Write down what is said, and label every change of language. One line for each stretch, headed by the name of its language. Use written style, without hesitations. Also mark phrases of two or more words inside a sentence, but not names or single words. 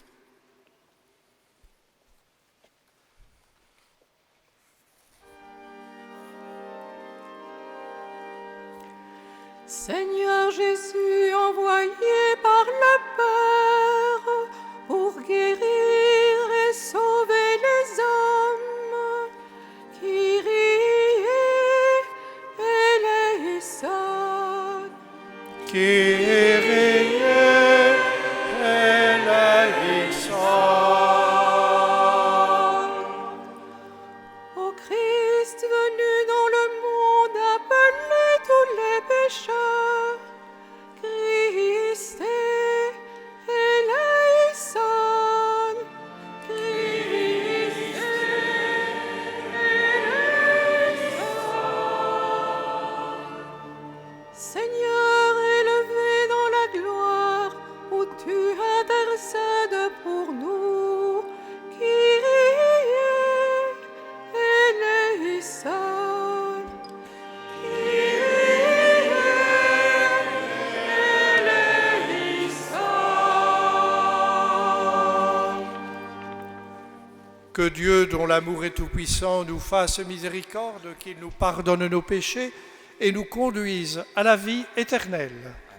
French: Seigneur Jésus, envoyé par le Père pour guérir et sauver les hommes,
Greek: Kyrie eleison. Kyrie eleison.
French: Ô Christ venu dans le monde, appelez tous les pécheurs,
Greek: Christ eleison. Christ eleison.
French: Seigneur, élevé dans la gloire, où tu intercèdes pour nous,
Greek: Kyrie eleison. Kyrie eleison.
French: Que Dieu, dont l'amour est tout-puissant, nous fasse miséricorde, qu'il nous pardonne nos péchés et nous conduise à la vie éternelle.